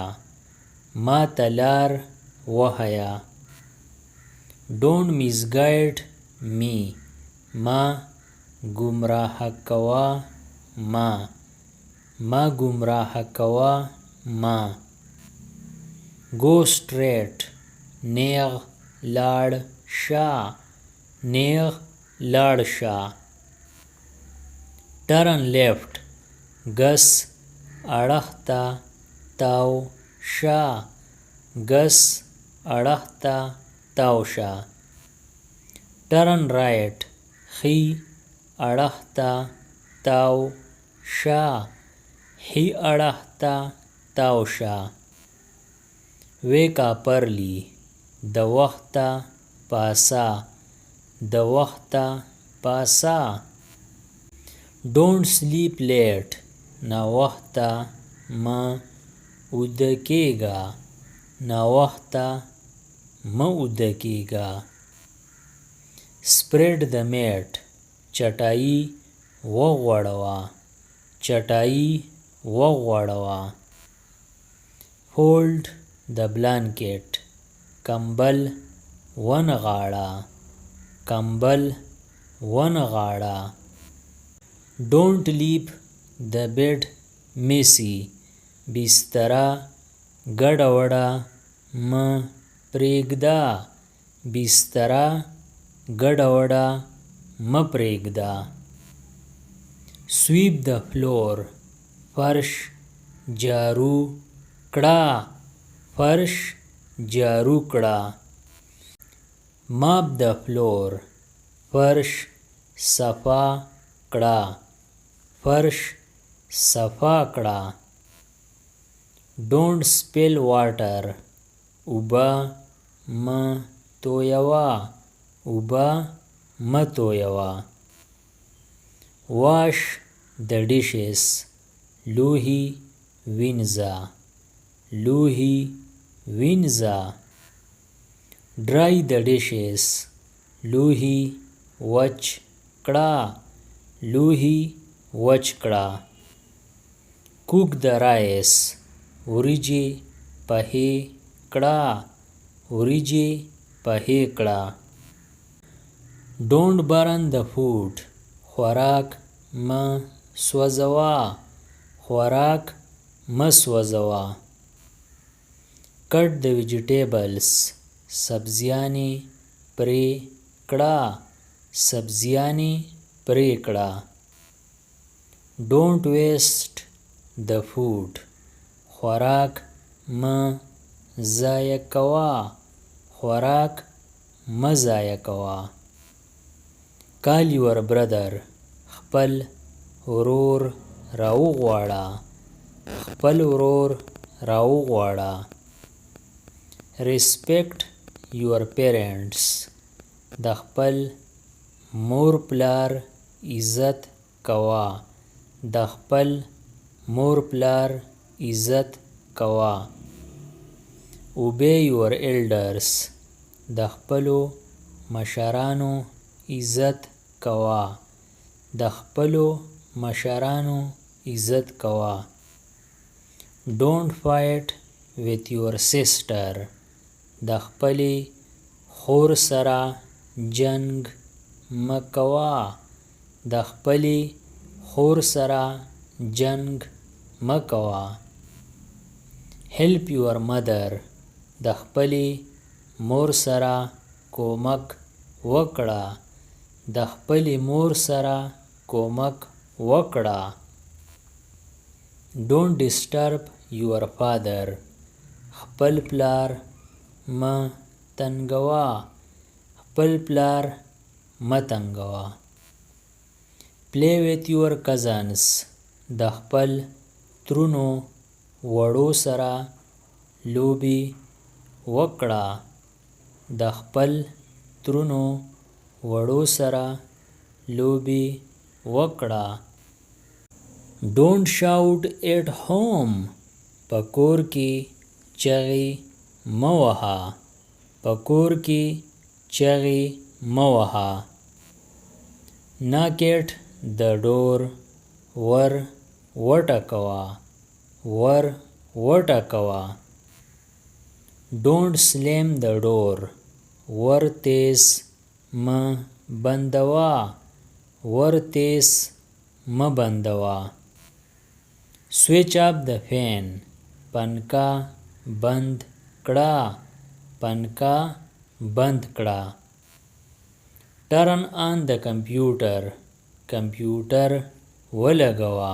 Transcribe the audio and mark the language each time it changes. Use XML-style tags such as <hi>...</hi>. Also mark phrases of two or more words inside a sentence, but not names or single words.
<ps>ماته لار وښیه.</ps> <en>Don't misguide me.</en> <ps>ما ګمراه کوه ما. ما ګمراه کوه ما.</ps> <en>Go straight.</en> <ps>نیغ لاړ شه. نیغ لاړ شه.</ps> <en>Turn left.</en> <ps>ګس اړخ ته تاو شه. ګس اړخ ته تاو شه.</ps> <en>Turn right.</en> <ps>ښي اړخ ته تاو شه. ښي اړخ ته تاو شه.</ps> <en>Wake up early.</en> <ps>د وخته پاڅه. د وخته پاڅه.</ps> <en>Don't sleep late.</en> <ps>ناوخته مه ویده کېږه. ناوخته مه ویده کېږه.</ps> <en>Spread the mat.</en> <ps>چټایي وغوړوه. چټایي وغوړوه.</ps> <en>Fold the blanket.</en> <ps>کمبل ونغاړه. کمبل ونغاړه.</ps> <en>Don't leave the bed messy.</en> <ps>بستره ګډه وډه مه پرېږده. بستره ګډه وډه مه پرېږده.</ps> <en>Sweep the floor.</en> <ps>فرش جارو کړه. فرش جارو کړه.</ps> <en>mop the floor</en> <ps>فرش صفا کړه. فرش صفا کړه.</ps> <en>don't spill water</en> <ps>اوبه مه تویوه. اوبه مه تویوه.</ps> <en>wash the dishes</en> <ps>لوښي وینځه. لوښي وینځه.</ps> <en>dry the dishes</en> <ps>لوښي وچ کړه. لوښي وچ کړه.</ps> <en>cook the rice</en> <ps>وریجې پخې کړه. وریجې پخې کړه.</ps> <en>don't burn the food</en> <ps>خوراک مه سوځوه. خوراک مه سوځوه.</ps> <en>cut the vegetables</en> <ps>سبزیانې پرې کړه. سبزیانې پرې کړه.</ps> <en>don't waste the food</en> <ps>خوراک مه ضایع کوه. خوراک مه ضایع کوه.</ps> <en>call your brother</en> <ps>خپل ورور راوغواړه. خپل ورور راوغواړه.</ps> <en>respect your parents</en> <ps>د خپل مور پلار عزت کوه. د خپل مور پلار عزت کوه.</ps> <en>obey your elders</en> <ps>د خپلو مشرانو عزت کوه. د خپلو مشرانو عزت کوه.</ps> <en>don't fight with your sister</en> <ps>د خپلې خور سره جنګ مه کوه. د خپلې خور سره جنګ مه کوه.</ps> <en>help your mother</en> <ps>د خپلې مور سره کومک وکړه. د خپلې مور سره کومک وکړه.</ps> <en>don't disturb your father</en> <ps>خپل پلار مه تنګوه. خپل پلار مه تنګوه.</ps> <en>play with your cousins</en> <ps>د خپل ترونو وړو سره لوبې وکړه. د خپل ترونو وړو سره لوبې وکړه.</ps> <en>don't shout at home</en> <ps>په کور کې چغې مه وهه. په کور کې چغې مه وهه.</ps> <en>knock at the door</en> <ps>ور وټکوه. ور وټکوه.</ps> <en>don't slam the door</en> <ps>ور تیز مه بندوه. ور تیز مه بندوه.</ps> <en>switch off the fan</en> <ps>پنکه بند کړه. پنکه بند کړه.</ps> <en>turn on the computer</en> <ps>کمپیوټر ولګوه.</ps>